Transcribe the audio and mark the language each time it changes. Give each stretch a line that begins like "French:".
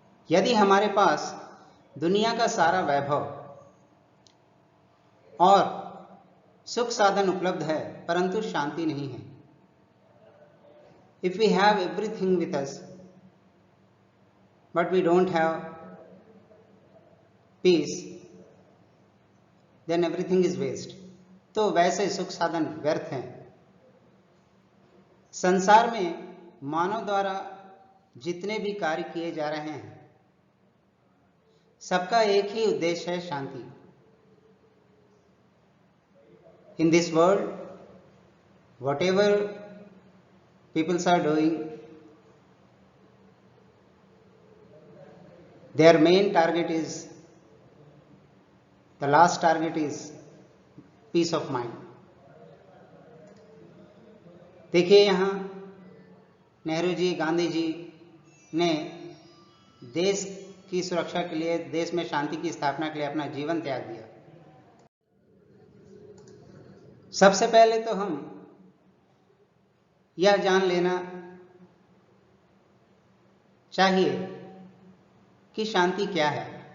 Hindi: यदि हमारे पास दुनिया का सारा वैभव और सुख साधन उपलब्ध है परंतु शांति नहीं है,
English: if we have everything with us but we don't have peace, then everything is waste।
Hindi: तो वैसे सुख साधन व्यर्थ हैं। संसार में मानव द्वारा जितने भी कार्य किए जा रहे हैं सबका एक ही उद्देश्य है, शांति।
English: In this world, whatever people are doing, their main target is, the last target is peace of mind।
Hindi: देखिए यहाँ नेहरू जी, गांधी जी ने देश की सुरक्षा के लिए, देश में शांति की स्थापना के लिए अपना जीवन त्याग दिया। सबसे पहले तो हम यह जान लेना चाहिए कि शांति क्या है।